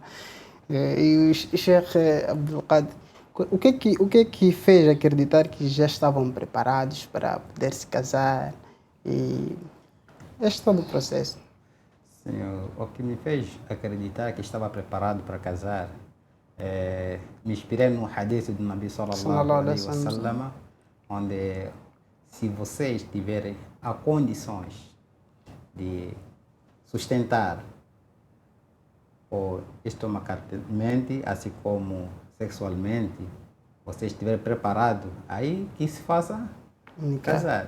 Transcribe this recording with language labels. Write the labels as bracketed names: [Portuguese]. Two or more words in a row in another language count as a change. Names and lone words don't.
[Portuguese] E o Sheikh Abdul Qadir, o que é que fez acreditar que já estavam preparados para poder se casar? E este todo o processo. Senhor, o que me fez acreditar que estava preparado para casar, me inspirei no hadith do Nabi [Arabic] صلى الله عليه وسلم, [Portuguese] onde se vocês tiverem as condições de sustentar ou estomacalmente, assim como sexualmente, vocês estiverem preparados, aí que se faça casar.